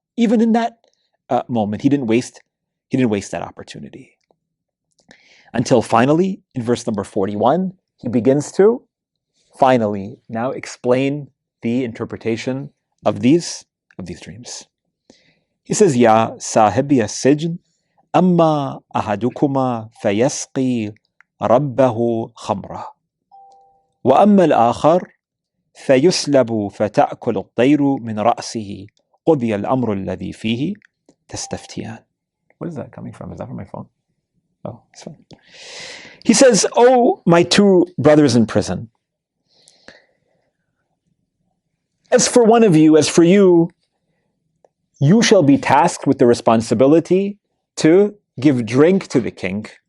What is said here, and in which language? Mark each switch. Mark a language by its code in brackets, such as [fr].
[en] Even in that moment, he didn't waste that opportunity. Until finally, in verse number 41, he begins to finally now explain the interpretation of these dreams. He says, [ar] Ya sahibi as-sijn, أما أحدكما فيسقي ربه خمرا وأما الآخر فيسلب فتأكل الطير من رأسه قضي الأمر الذي فيه تستفتيان. [en] What is that coming from? Is that from my phone? Oh, it's fine. He says, "Oh, my two brothers in prison. As for one of you, as for you, you shall be tasked with the responsibility to give drink to the king.